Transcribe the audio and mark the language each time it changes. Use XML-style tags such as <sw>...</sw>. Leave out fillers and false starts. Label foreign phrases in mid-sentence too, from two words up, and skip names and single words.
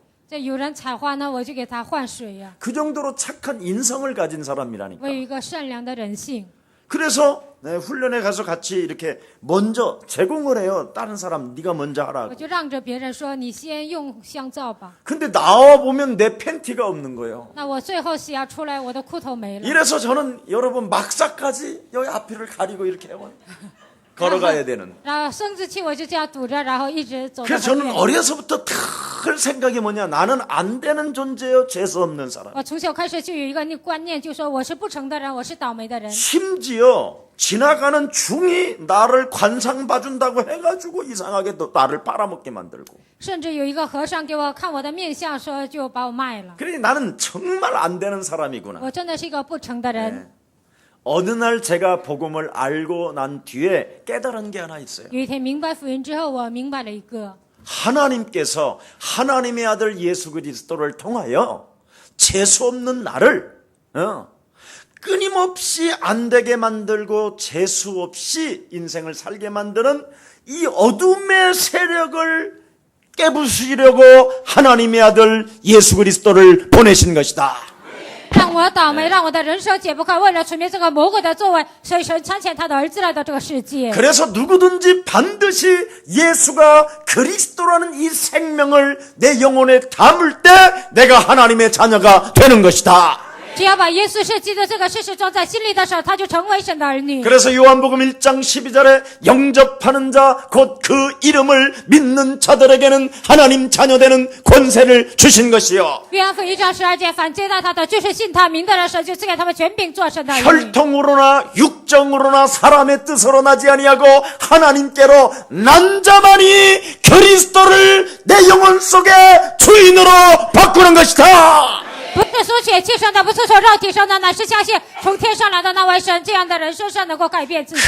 <zh>这有人采花呢，我就给他换水呀、</zh> <ko>그 정도로 착한 인성을 가진 사람이라니까.</ko> <zh>我有一个善良的人性。</zh> <ko>그래서 훈련에 가서 같이 이렇게 먼저 제공을 해요. 다른 사람 네가 먼저</ko> <zh>我</zh> <ko>하라고.</ko> <zh>就让着别人说你先用香皂吧。</zh> <ko>근데 나와 보면 내 팬티가 없는 거예요.</ko> <zh>那我最后洗牙出来，我的裤头没了。</zh> <ko>이래서 저는 여러분 막사까지 여기 앞을 가리고 이렇게 해요. 걸어가야 되는.</ko> <zh>然后生殖器我就这样堵着，然后一直走到</zh> <ko>그래서</ko> <zh>很</zh> <ko>저는</ko> <zh>远。</zh> <ko>어려서부터 늘 생각이 뭐냐, 나는 안 되는 존재요, 재수 없는 사람.</ko> <zh>我从小开始就有一个观念，就说我是不成的人，我是倒霉的人。</zh> <ko>심지어 지나가는 중이 나를 관상 봐준다고 해가지고 이상하게 또 나를 빨아먹게 만들고.</ko> <zh>甚至有一个和尚给我看我的面相，说就把我卖了。</zh> <ko>그래 나는 정말 안 되는 사람이구나.</ko> <zh>我真的是一个不成的人。</zh> <ko>어느 날 제가 복음을 알고 난 뒤에 깨달은 게 하나 있어요.</ko> <zh>有一天明白福音之后，我明白了一个，</zh> <ko>하나님께서 하나님의 아들 예수 그리스도를 통하여 재수 없는 나를 끊임없이 안 되게 만들고 재수 없이 인생을 살게 만드는 이 어둠의 세력을 깨부수려고 하나님의 아들 예수 그리스도를 보내신 것이다.</ko> <zh>让我倒霉，让我的人生解不开。为了除灭这个魔鬼的作为，所以神差遣他的儿子来到这个世界。</zh> <ko>그래서 누구든지 반드시 예수가 그리스도라는 이 생명을 내 영혼에 담을 때 내가 하나님의 자녀가 되는 것이다.</ko> <zh>只要把耶稣是基督这个事实装在心里的时候，他就成为神的儿女。</zh> <ko>그래서 요한복음 1장 12절에 영접하는 자 곧 그 이름을 믿는 자들에게는 하나님 자녀되는 권세를 주신 것이요.</ko> <zh>约翰福音1章12节，凡接待他的，就是信他名的人，神就赐给他们权柄做神的儿女。</zh> <ko>혈통으로나 육정으로나 사람의 뜻으로 나지 아니하고 하나님께로 난 자만이 그리스도를 내 영혼 속에 주인으로 바꾸는 것이다.</ko> <zh>不是属血气生的，不是从肉体生的，乃是相信从天上来的那位神。这样的人身上能够改变自己。</zh>